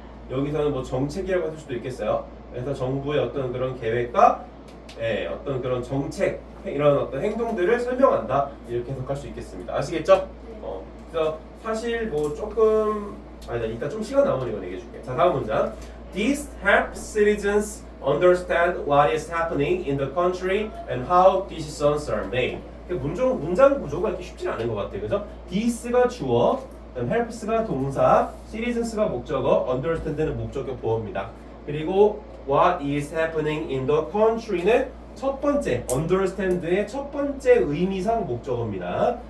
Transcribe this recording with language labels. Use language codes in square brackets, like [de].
[ko] 여기서는 뭐 정책이라고 할 수도 있겠어요. 그래서 정부의 어떤 그런 계획과 어떤 그런 정책 이런 어떤 행동들을 설명한다 이렇게 해석할 수 있겠습니다. 아시겠죠? 그래서 사실 뭐 조금 아니다. 이따 좀 시간 남으면 이거 얘기해줄게. 자, 다음 문장. [en] This helps citizens understand what is happening in the country and how decisions are made. [ko] 문장 구조가 이렇게 쉽지 않은 것 같아요. 그죠? this가 주어, helps가 동사, citizens가 목적어, understand는 목적격 보어입니다. 그리고 [en] what is happening in the country [ko] 는 첫 번째, understand의 첫 번째 의미상 목적어입니다.